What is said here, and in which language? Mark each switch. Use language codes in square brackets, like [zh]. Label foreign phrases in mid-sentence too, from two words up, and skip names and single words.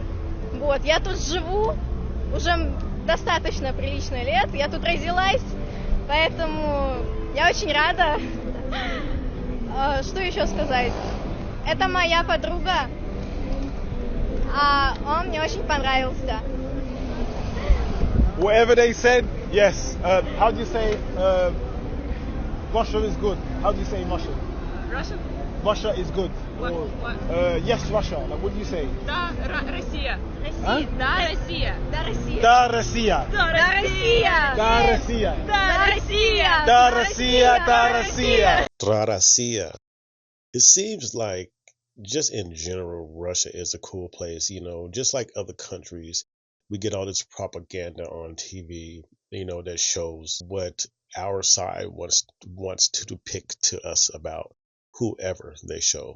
[ru] Вот, я тут живу уже достаточно прилично лет, я тут родилась, поэтому я очень рада. Что еще сказать? Это моя подруга, а он мне очень понравился. [en] Whatever they said, yes. How do you say Russia is good? How do you say in Russian? Russian? Russia is good. What? Yes, Russia. Like, what do you say? [ru] Да, Россия. А? Да, Россия. Да, Россия. Да, Россия. Да, Россия. Да, Россия. Да, Россия. Да, Россия. Да, Россия. Traracia. [en] It seems like just in general, Russia is a cool place, just like other countries. We get all this propaganda on TV, that shows what our side wants to depict to us about whoever they show.